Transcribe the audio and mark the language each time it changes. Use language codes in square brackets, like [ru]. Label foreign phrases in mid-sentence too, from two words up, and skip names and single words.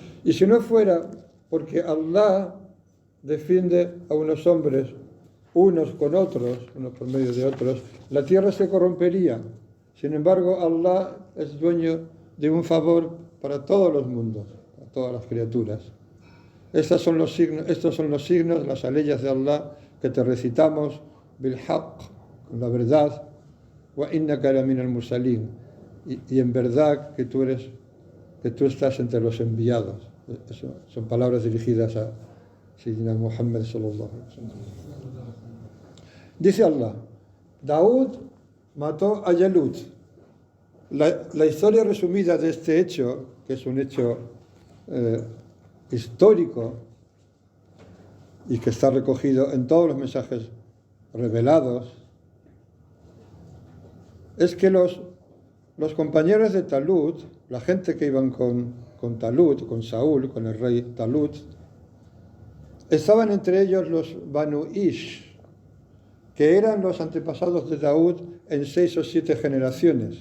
[es] Y si no fuera porque Allah defiende a unos hombres unos con otros, unos por medio de otros, la tierra se corrompería. Sin embargo, Allah es dueño de un favor para todos los mundos, para todas las criaturas. Estos son los signos, las aleyas de Allah que te recitamos, [ar] بالحق, [es] con la verdad, [ar] وإنك لمن المرسلين, [es] y en verdad que tú estás entre los enviados. Eso son palabras dirigidas a [ar] سيدنا محمد صلى الله عليه وسلم. [es] Dice Allah, Daud mató a Yalut. La historia resumida de este hecho, que es un hecho histórico y que está recogido en todos los mensajes revelados, es que los compañeros de Talut, la gente que iban con Talut, con Saúl, con el rey Talut, estaban entre ellos los Banu Ish, que eran los antepasados de Daud en 6 o 7 generaciones.